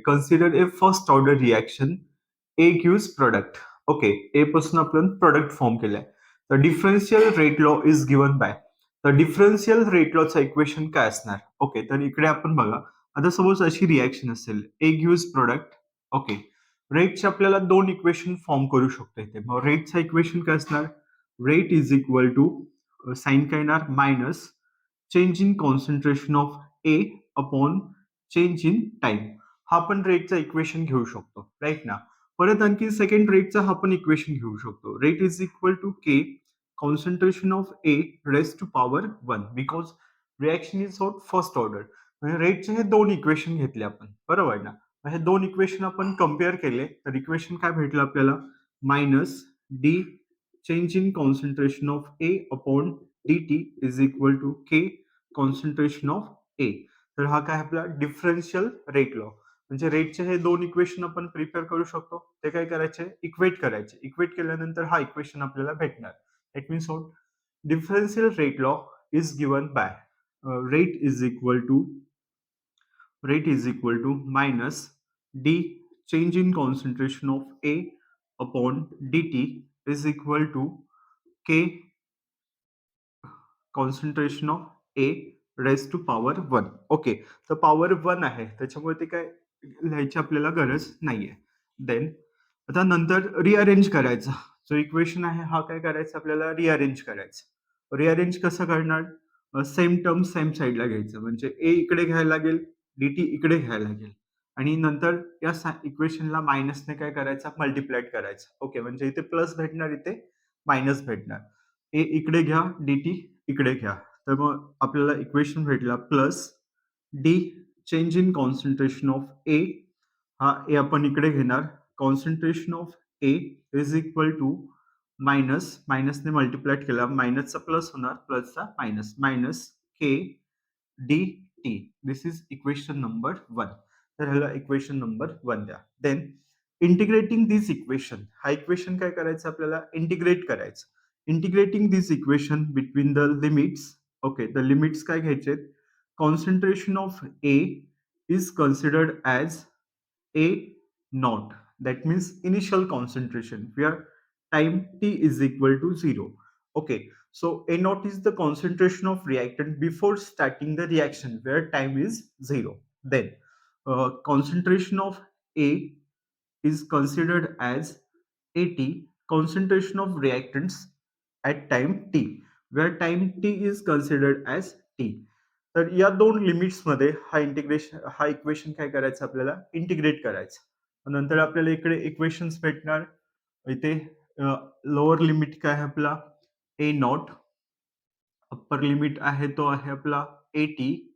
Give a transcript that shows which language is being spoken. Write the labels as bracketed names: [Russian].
[English] Consider A first order reaction, A gives product. [Marathi] Okay, ए पासून आपण product form केलाय. तर differential rate law is given by, तर differential rate लॉचं equation काय असणार. ओके, तर इकडे आपण बघा, आता सपोज अशी रिॲक्शन असेल, ए गिव्स प्रोडक्ट. ओके, रेटचे आपल्याला दोन इक्वेशन फॉर्म करू शकतो इथे. मग रेटचं इक्वेशन काय असणार, [English] rate is equal to [Marathi] sign काय येणार, [English] Minus change in concentration of A upon change in time. [Marathi] हा पण रेटचा इक्वेशन घेऊ शकतो, राईट ना. परत आणखी सेकंड रेटचा हा पण इक्वेशन घेऊ शकतो. [English] Rate is equal to k concentration of A raise to power 1 because reaction is of first order. [Marathi] म्हणजे रेटचे हे दोन इक्वेशन घेतले आपण, बरोबर ना. हे दोन इक्वेशन आपण कम्पेअर केले तर इक्वेशन काय भेटलं आपल्याला, [English] Minus d change in concentration of A upon d t is equal to k concentration of A. [Marathi] तर हा काय आपला डिफरन्शियल रेट लॉ. म्हणजे रेटचे हे दोन इक्वेशन आपण प्रिपेअर करू शकतो. ते काय करायचे, इक्वेट करायचे. इक्वेट केल्यानंतर हा इक्वेशन आपल्याला भेटणार. [English] It means what, differential rate law is given by rate is equal to minus d change in concentration of A upon dt is equal to k concentration of A raise to power 1. [Marathi] Okay, तर power 1 आहे त्याच्यामुळे ते काय लिहायची आपल्याला गरज नाहीये. Then आता नंतर रिअरेंज करायचा. जो इक्वेशन आहे हा काय करायचा आपल्याला, रिअरेंज करायचा. रिअरेंज कसं करणार, सेम टर्म सेम साईडला घ्यायचं. म्हणजे ए इकडे घ्यायला लागेल, dt इकडे घ्यायला लागेल आणि नंतर या इक्वेशनला मायनसने काय करायचं, मल्टिप्लाइड करायचं. ओके, म्हणजे इथे प्लस भेटणार, इथे मायनस भेटणार. ए इकडे घ्या, dt इकडे घ्या. तर मग आपल्याला इक्वेशन भेटला plus D change in concentration of ए, हा ए आपण इकडे घेणार. [English] concentration of A is equal to minus, [Marathi] मायनसने multiplied केला, मायनसचा प्लस होणार, प्लसचा minus, [English] Minus K D T. This is equation number 1. [Marathi] तर ह्याला इक्वेशन नंबर 1 द्या. देन इंटिग्रेटिंग दिस इक्वेशन, हा इक्वेशन काय करायचं आपल्याला, इंटिग्रेट करायचं. [English] Integrating this equation between the limits. Okay, the limits [Marathi] काय घ्यायचे, [English] Concentration of A is considered as A naught, that means initial concentration where time t is equal to 0. Okay, so a naught is the concentration of reactant before starting the reaction where time is 0. Then concentration of A is considered as AT, concentration of reactants at time t, where time t is considered as t. [Marathi] तर या दोन लिमिट्समध्ये हा equation काय करायचं आपल्याला integrate करायचं. नंतर आपल्याला इकडे इक्वेशन्स भेटणार. इथे लोअर लिमिट काय आहे आपला ए नॉट, अप्पर लिमिट आहे तो आहे आपला एटी.